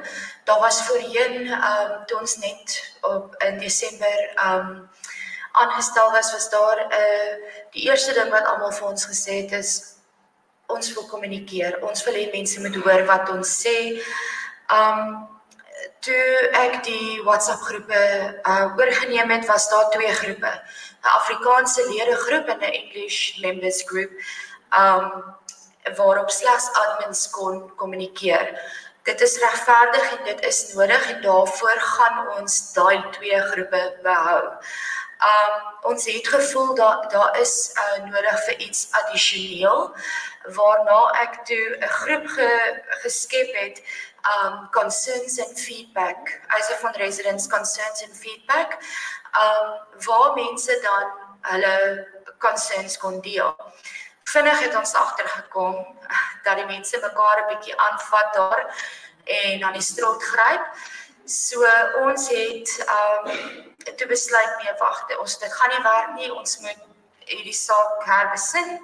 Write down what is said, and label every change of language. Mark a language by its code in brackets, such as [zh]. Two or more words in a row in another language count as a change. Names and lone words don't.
[af] Daar was voorheen, toe ons net in Desember aangestel was daar die eerste ding wat almal vir ons gesê het is, ons wil kommunikeer, ons wil hê mense moet hoor wat ons sê. Toe ek die WhatsApp groepe oorgeneem het, was daar 2 groepe. 'n Afrikaanse lede groep en 'n [en] English members group. [af] Waarop slegs admins kon kommunikeer. Dit is regverdig en dit is nodig en daarvoor gaan ons daai 2 groepe behou. Ons het gevoel daar is nodig vir iets addisioneel, waarna ek toe 'n groep geskep het, [en] concerns and feedback, Yzerfontein residents concerns and feedback, [af] waar mense dan hulle concerns kon deel. Vinnig het ons agtergekom dat die mense mekaar 'n bietjie aanvat daar en aan die strot gryp. So ons het toe besluit, nee wag, dit gaan nie werk nie, ons moet hierdie saak herbesin.